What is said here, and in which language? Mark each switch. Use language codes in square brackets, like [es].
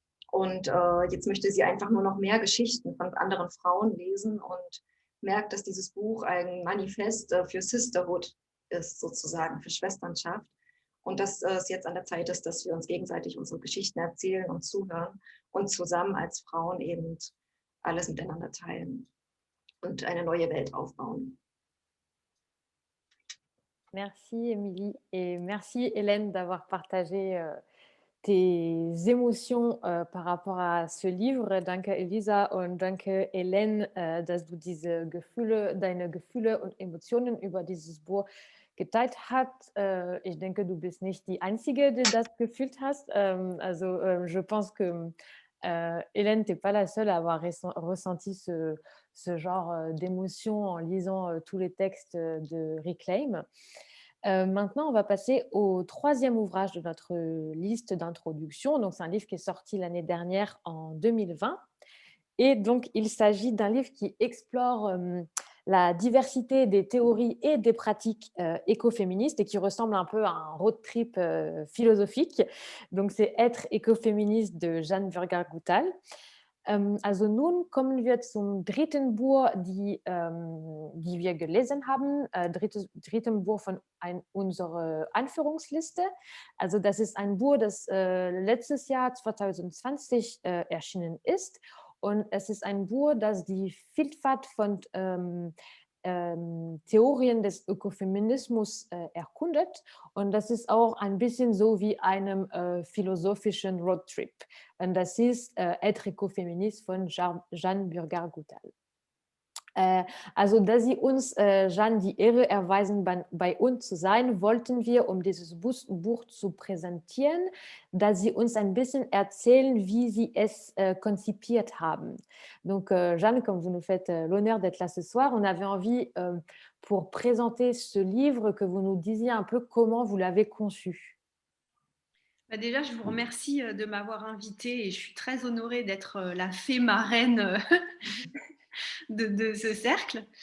[de] Und jetzt möchte sie einfach nur noch mehr Geschichten von anderen Frauen lesen und merkt, dass dieses Buch ein Manifest für Sisterhood ist, sozusagen, für Schwesternschaft. Und dass es jetzt an der Zeit ist, dass wir uns gegenseitig unsere Geschichten erzählen und zuhören und zusammen als Frauen eben alles miteinander teilen und eine neue Welt aufbauen. [fr] Merci Émilie et merci Hélène d'avoir partagé tes émotions par rapport à ce livre. [de] Danke Elisa und danke Hélène, dass du deine Gefühle und Emotionen über dieses Buch geteilt hast. Ich denke, du bist nicht die Einzige, die das gefühlt hast. [fr] Je pense que Hélène, tu n'es pas la seule à avoir ressenti ce genre d'émotion en lisant tous les textes de Reclaim. Maintenant, on va passer au troisième ouvrage de notre liste d'introduction. Donc, c'est un livre qui est sorti l'année dernière en 2020. Et donc, il s'agit d'un livre qui explore la diversité des théories et des pratiques écoféministes et qui ressemble un peu à un road trip philosophique. Donc, c'est Être écoféministe de Jeanne Burger-Guttal. [de] Also nun kommen wir zum dritten Buch, die wir gelesen haben, dritten Buch von unserer Anführungsliste. Also das ist ein Buch, das letztes Jahr 2020 erschienen ist. Und es ist ein Buch, das die Vielfalt von Theorien des Ökofeminismus erkundet. Und das ist auch ein bisschen so wie einem philosophischen Roadtrip. Und das ist Être écoféministe von Jeanne Burger-Guttal. Also, da Sie uns, Jeanne, die Ehre erweisen, bei uns zu sein, wollten wir, um dieses Buch zu präsentieren, dass Sie uns ein bisschen erzählen, wie Sie es konzipiert haben. [fr] Donc, Jeanne, comme vous nous faites l'honneur d'être là ce soir, on avait envie, pour présenter ce livre, que vous nous disiez un peu comment vous l'avez conçu. Déjà, je vous remercie de m'avoir invitée et je suis très honorée d'être la fée marraine de ce cercle.